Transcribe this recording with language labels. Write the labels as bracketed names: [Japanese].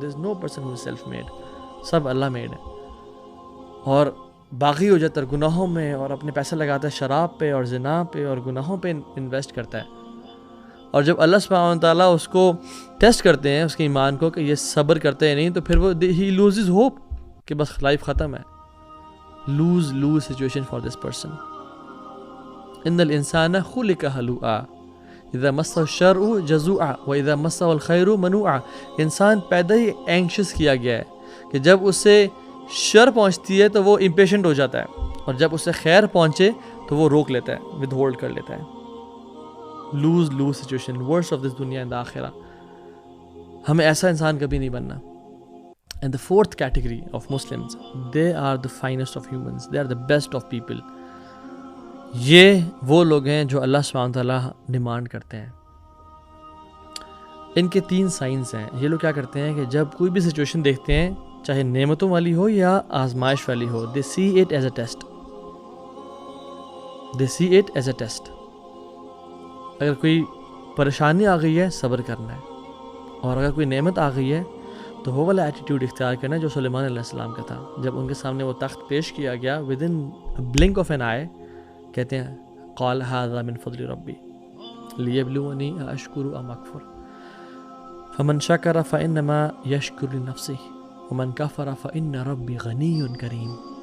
[English] there is no person who is self made, [Urdu] sub Allah made ہے. اور باغی ہو جاتا ہے گناہوں میں اور اپنے پیسے لگاتا ہے شراب پہ اور زنا پہ اور گناہوں پہ انویسٹ کرتا ہے. اور جب اللہ سبحانہ تعالیٰ اس کو ٹیسٹ کرتے ہیں اس کے ایمان کو کہ یہ صبر کرتے ہیں نہیں، تو پھر وہ ہی [English] loses hope [Urdu] کہ بس لائف ختم ہے. [English] lose situation for this person. [Arabic] ان الانسان خلق ہلوعا اذا مسہ الشر جزوعا واذا مسہ الخیر منوعا. [Urdu] انسان پیدا ہی اینکشس کیا گیا ہے کہ جب اسے شر پہنچتی ہے تو وہ امپیشنٹ ہو جاتا ہے، اور جب اسے خیر پہنچے تو وہ روک لیتا ہے، ود ہولڈ کر لیتا ہے. [English] lose situation, worst of this دنیا and آخرہ. [Urdu] ہمیں ایسا انسان کبھی نہیں بننا. [English] And the fourth category of Muslims, they are the finest of humans, they are the best of people. [Urdu] یہ وہ لوگ ہیں جو اللہ سبحانہ تعالیٰ ڈیمانڈ کرتے ہیں. ان کے 3 سائنس ہیں. یہ لوگ کیا کرتے ہیں کہ جب کوئی بھی سچویشن دیکھتے ہیں، چاہے نعمتوں والی ہو یا آزمائش والی ہو، [English] they see it as a test. They see it as a test. [Urdu] اگر کوئی پریشانی آ گئی ہے صبر کرنا ہے، اور اگر کوئی نعمت آ گئی ہے تو وہ والا ایٹیٹیوڈ اختیار کرنا ہے جو سلیمان علیہ السلام کا تھا. جب ان کے سامنے وہ تخت پیش کیا گیا [English] within blink of an eye, [Urdu] کہتے ہیں [Arabic] قال ھذا من فضل ربی لیبلونی اشکر ام اکفر فمن شکر فانما یشکر لنفسہ ومن کفر فان ربی غنی کریم.